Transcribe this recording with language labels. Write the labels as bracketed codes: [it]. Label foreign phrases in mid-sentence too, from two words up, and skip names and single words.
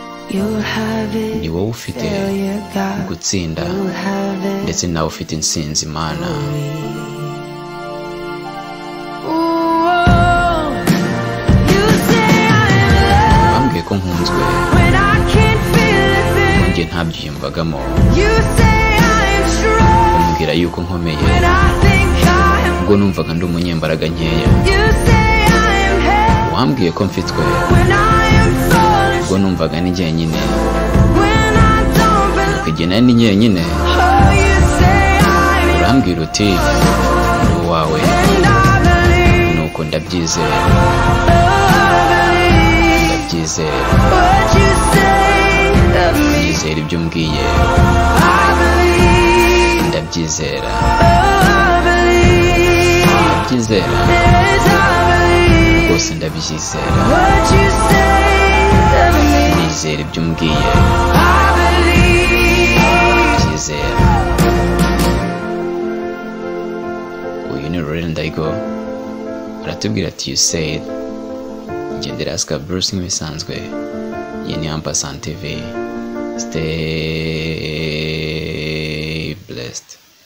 [en] You have it, [rw] Ni wowe ufite failure, God. gutsinda, [en] You have it, [rw] ndetse nawe ufite intsinzi, Mana. [en] Ooh, oh, you say I'm loved [rw] Wambwiye ko nkunzwe, [en] when I can't feel a thing. [rw] njye ntabyiyumvagamo. [en] You say I'm strong [rw] Umbwira yuko nkomeye, [en] when I think I'm [rw] ubwo numvaga ndi umunyembaraga nkeya. [en] You say I'm held [rw] Wambwiye ko mfitwe, [en] when I am falling [rw] ubwo numvaga ni jyenyine. [en] when I don't [rw] Nuko igihe nari ndi jyenyine, [en] Oh, you say I'm [rw] urambwira uti, "Ndi uwawe." [en] And I believe [rw] Nuko ndabyizera. [en] Oh, I believe Ndabyizera. what you say of me. [rw] Nizera ibyo umbwiye. [en] I believe Ndabyizera. Oh, I believe Ndabyizera. Yes, I believe [rw] Rwose ndabyizera. [en] what you say of me. [rw] Nizera ibyo umbwiye. [en] I believe Ndabyizera. [rw] Uyu ni Laurent Ndaigo. Aratubwira ati, [en] "You said." [rw] Njye ndi Rascal Bruce nk'ibisanzwe. Iyi ni Ampersand T V. [en] Stay blessed.